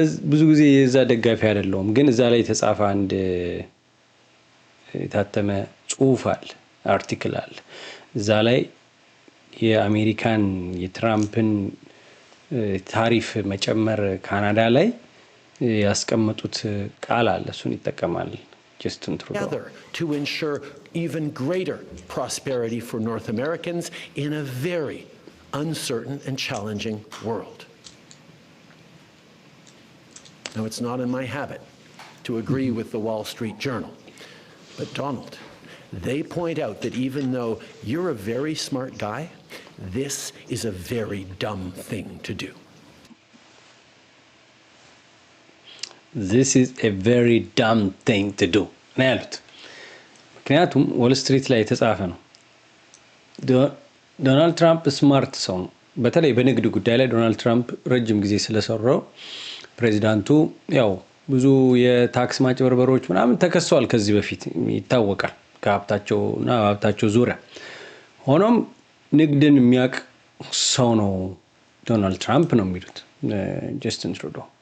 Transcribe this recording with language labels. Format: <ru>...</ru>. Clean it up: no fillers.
<am>ብዙ ጊዜ የዛ ደጋፊ አይደለሁም፣ ግን እዛ ላይ የተጻፈ አንድ የታተመ ጽሑፍ አለ፣ አርቲክል አለ። እዛ ላይ የአሜሪካን የትራምፕን ታሪፍ መጨመር ካናዳ ላይ ያስቀመጡት ቃል አለ። እሱን ይጠቀማል ጀስቲን ትሩዶ</am> <en>to ensure even greater prosperity for North Americans in a very uncertain and challenging world. Now, it's not in my habit to agree with the Wall Street Journal, but Donald, they point out that even though you're a very smart guy, this is a very dumb thing to do. This is a very dumb thing to do</en> <am>ነው ያሉት። ምክንያቱም ዎል ስትሪት ላይ የተጻፈ ነው። ዶናልድ ትራምፕ ስማርት ሰው ነው። በተለይ በንግድ ጉዳይ ላይ ዶናልድ ትራምፕ ረጅም ጊዜ ስለሰራው ፕሬዚዳንቱ ያው ብዙ የታክስ ማጭበርበሮች ምናምን ተከሰዋል ከዚህ በፊት ይታወቃል፣ ከሀብታቸውና ሀብታቸው ዙሪያ። ሆኖም ንግድን የሚያውቅ ሰው ነው ዶናልድ ትራምፕ ነው የሚሉት ጀስቲን ትሩዶ።</am>